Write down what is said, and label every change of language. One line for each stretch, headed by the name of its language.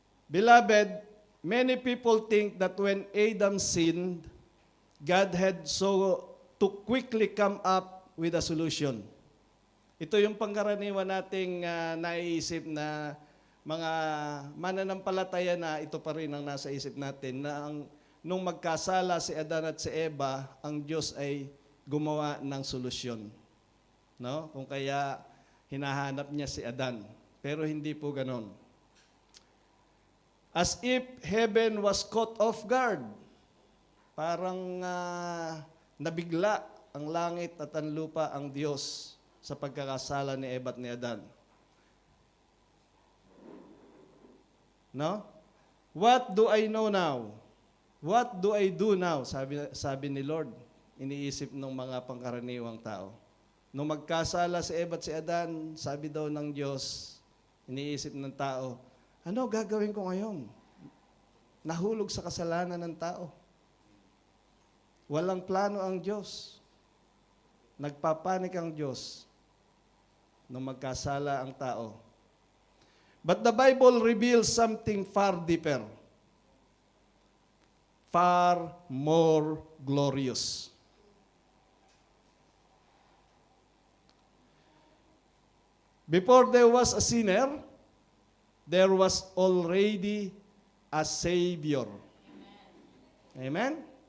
English: Beloved, many people think that when Adam sinned, God had so to quickly come up with a solution.
Filipino: Ito yung pangkaraniwan nating naiisip na mga mananampalataya na ito pa rin ang nasa isip natin na nung magkasala si Adan at si Eva, ang Diyos ay gumawa ng solusyon. No? Kung kaya hinahanap niya si Adan. Pero hindi po ganon.
English: As if heaven was caught off guard.
Filipino: Parang nabigla ang langit at ang lupa ang Diyos sa pagkakasala ni Eva at ni Adan.
English: No? What do I know now? What do I do now?
Filipino: Sabi ni Lord, iniisip ng mga pangkaraniwang tao. Nung magkasala si Eva at si Adan, sabi daw ng Diyos, iniisip ng tao, ano gagawin ko ngayon? Nahulog sa kasalanan ng tao. Walang plano ang Diyos. Nagpapanik ang Diyos nung magkasala ang tao.
English: But the Bible reveals something far deeper, far more glorious. Before there was a sinner, there was already a Savior. Amen?